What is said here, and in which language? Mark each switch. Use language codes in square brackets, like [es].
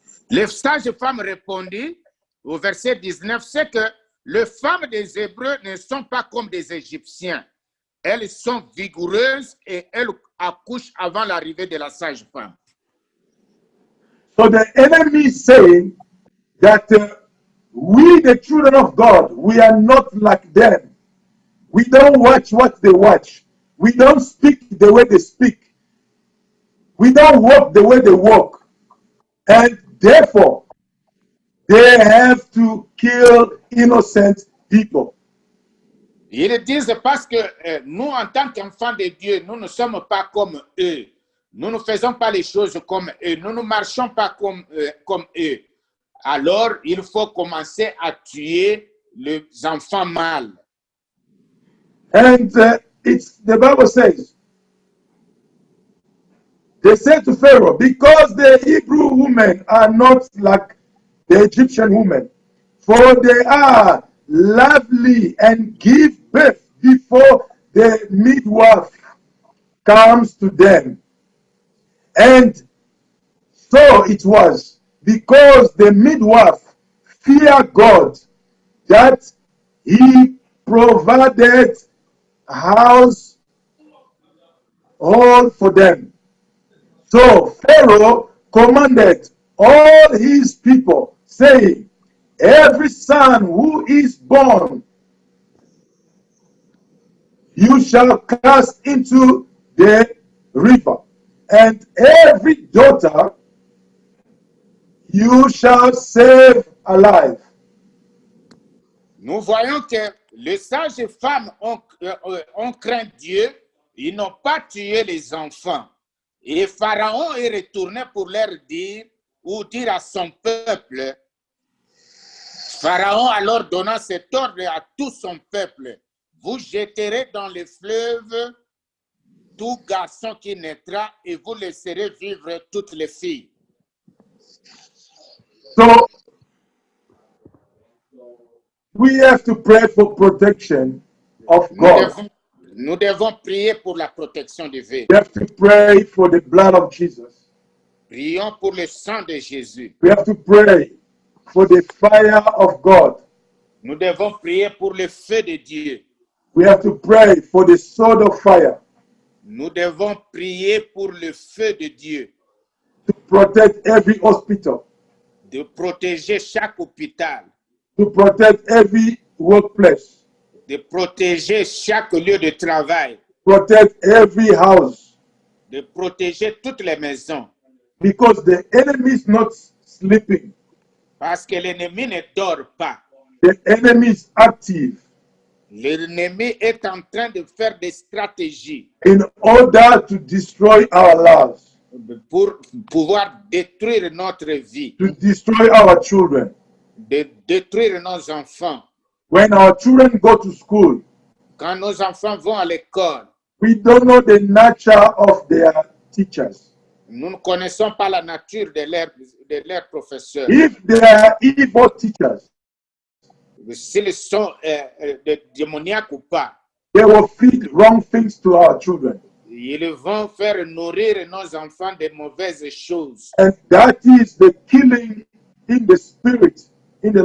[fr] les sages femmes répondit au verset 19, c'est que les femmes des Hébreux ne sont pas comme des Égyptiens. Elles sont vigoureuses et elles accouchent avant l'arrivée de la sage femme. [en] So the enemy is saying that we, the children of God, we are not like them. We don't watch what they watch. We don't speak the way they speak. We don't walk the way they walk. And therefore, they have to kill innocent people. [fr] Ils disent parce que nous, en tant qu'enfants de Dieu, nous ne sommes pas comme eux. Nous ne faisons pas les choses comme eux. Nous ne marchons pas comme eux. Alors, il faut commencer à tuer les enfants mâles. [en] And the Bible says, they said to Pharaoh, because the Hebrew women are not like the Egyptian women, for they are lovely and give birth before the midwife comes to them. And so it was, because the midwife feared God, that he provided house all for them. So Pharaoh commanded all his people, saying, every son who is born you shall cast into the river, and every daughter you shall save alive. [fr] Nous voyons que les sages femmes ont craint Dieu, ils n'ont pas tué les enfants. Et Pharaon est retourné pour leur dire, ou dire à son peuple, Pharaon alors donna cet ordre à tout son peuple, vous jetterez dans les fleuves tout garçon qui naîtra et vous laisserez vivre toutes les filles. [en] So we have to pray for protection of God. [fr] Nous devons prier pour la protection de Dieu. [en] We have to pray for the blood of Jesus. [fr] Prions pour le sang de Jésus. [en] We have to pray for the fire of God. [fr] Nous devons prier pour le feu de Dieu. [en] We have to pray for the sword of fire. [fr] Nous devons prier pour le feu de Dieu. [en] To protect every hospital. [fr] De protéger chaque hôpital. [en] To protect every workplace. [fr] De protéger chaque lieu de travail. [en] Protect every house. [fr] de protéger toutes les maisons. [en] because the enemy is not sleeping. [fr] Parce que l'ennemi ne dort pas. [en] The enemy is active [fr] L'ennemi est en train de faire des stratégies [en] in order to destroy our lives, [fr] pour pouvoir détruire notre vie, [en] to destroy our children. [fr] de détruire nos enfants. [en] When our children go to school, [fr] Quand nos enfants vont à l'école, [en] we don't know the nature of their teachers. [fr] nous ne connaissons pas la nature de leurs professeurs. [en] If they are evil teachers, [fr] S'ils sont démoniaques ou pas, [en] they will feed wrong things to our children. [fr] ils vont faire nourrir nos enfants de mauvaises choses. [en] And that is the killing in the spirit, in the